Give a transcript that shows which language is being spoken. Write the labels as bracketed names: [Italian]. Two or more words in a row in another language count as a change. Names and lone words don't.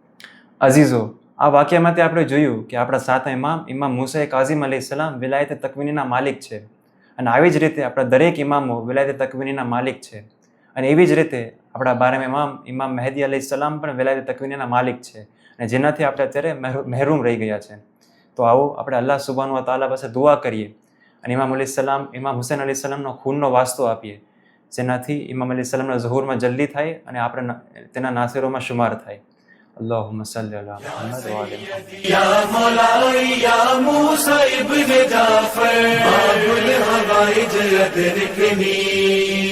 [Gujarati] અઝીઝો, આ વાક્યમાંથી આપણે જોયું કે આપણા સાતમા ઇમામ મૂસા કાઝિમ અલૈહિસ્સલામ વિલાયત તકવીનીના માલિક છે અને આવી જ રીતે આપણા દરેક ઇમામો વિલાયત તકવીનીના માલિક છે અને એવી જ રીતે આપણા 12મા ઇમામ મહેદી અલૈહિસ્સલામ પણ વિલાયત તકવીનીના માલિક છે અને જેનાથી આપણે અત્યારે મહેરૂમ રહી ગયા છે. તો આવો આપણે [Arabic] الله سبحانه وتعالى [Gujarati] પાસે દુઆ કરીએ અને ઇમામ હુસૈન અલૈહિસ્સલામનો ખૂનનો વાસ્તો આપીએ, જેનાથી ઇમામ અલૈહિસ્સલામના ઝુહુરમાં જલ્દી થાય અને આપણે તેના નાસિરોમાં શુમાર થાય. [Arabic] اللهم صل على محمد وآل محمد. يا مولاي يا موسى ابن جعفر باب الحوائج أدركني